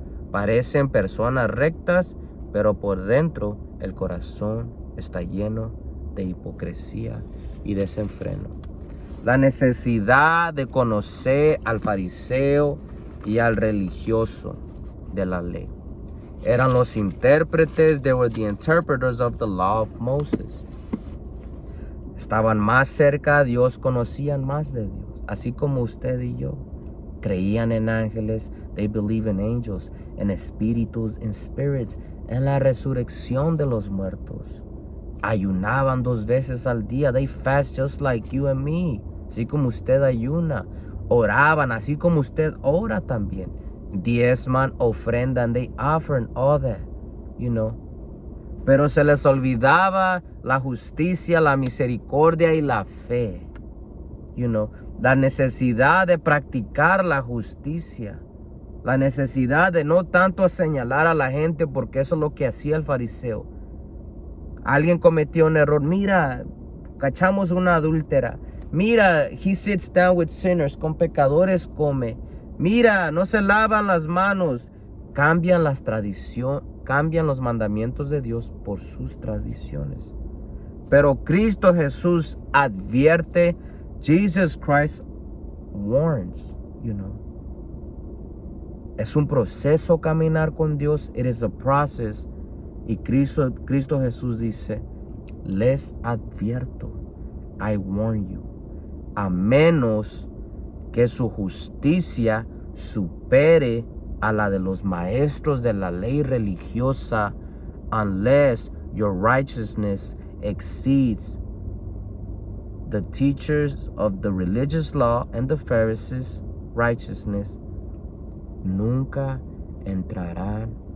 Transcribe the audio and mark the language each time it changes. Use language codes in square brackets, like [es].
[es] Parecen personas rectas, pero por dentro el corazón está lleno de hipocresía y desenfreno. La necesidad de conocer al fariseo y al religioso de la ley. Eran los intérpretes, [en] they were the interpreters of the law of Moses. [es] Estaban más cerca a Dios, conocían más de Dios, así como usted y yo. Creían en ángeles, [en] they believe in angels, [es] en espíritus, [en] in spirits, [es] en la resurrección de los muertos. Ayunaban 2 veces al día, [en] they fast just like you and me, [es] así como usted ayuna. Oraban, así como usted ora también. Diezman, ofrendan, [en] they offer all that, you know. [es] Pero se les olvidaba la justicia, la misericordia y la fe, you know. La necesidad de practicar la justicia. La necesidad de no tanto señalar a la gente, porque eso es lo que hacía el fariseo. Alguien cometió un error. Mira, cachamos una adúltera. [en] Mira, he sits down with sinners. [es] Con pecadores come. Mira, no se lavan las manos. Cambian las tradiciones, cambian los mandamientos de Dios por sus tradiciones. Pero Cristo Jesús advierte. [en] Jesus Christ warns, you know. [es] Es un proceso caminar con Dios. [en] It is a process. [es] Y Cristo Jesús dice, les advierto, [en] I warn you, [es] a menos que su justicia supere a la de los maestros de la ley religiosa, [en] unless your righteousness exceeds the teachers of the religious law and the Pharisees' righteousness, [es] nunca entrarán